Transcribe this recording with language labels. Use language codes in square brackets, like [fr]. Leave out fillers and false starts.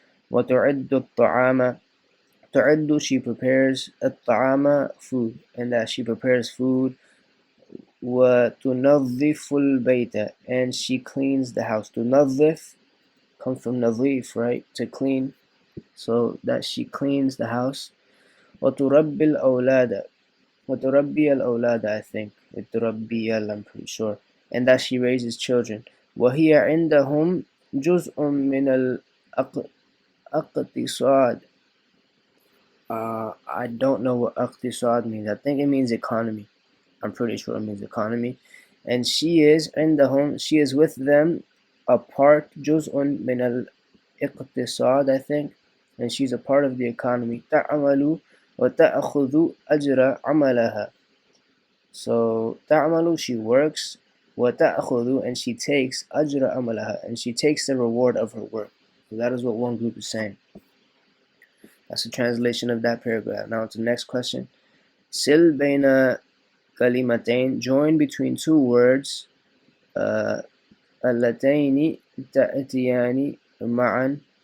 [ar] وتعد الطعام, [en] تعد she prepares, الطعام food, and that she prepares food. [ar] وتنظف البيت, [en] and she cleans the house. تنظف comes from نظيف, right? To clean. So that she cleans the house. [ar] وتربي الأولاد, وتربي الأولاد, I think. [en] وتربي, I'm pretty sure. And that she raises children. [ar] وهي عندهم جزء من الاقتصاد. [en] I don't know what اقتصاد means. I think it means economy. I'm pretty sure it means economy. And she is عندهم, she is with them, a part, [ar] جزء من الاقتصاد, [en] I think. And she's a part of the economy. [ar] تعمل وتأخذ أجر عملها. [en] So تعمل, she works, وتأخذ, and she takes [ar] أجر عملها, [en] and she takes the reward of her work. So that is what one group is saying. That's a translation of that paragraph. Now to the next question. [ar] سل بين كلمتين, [en] join between two words, [ar] اللتين تأتيان معا.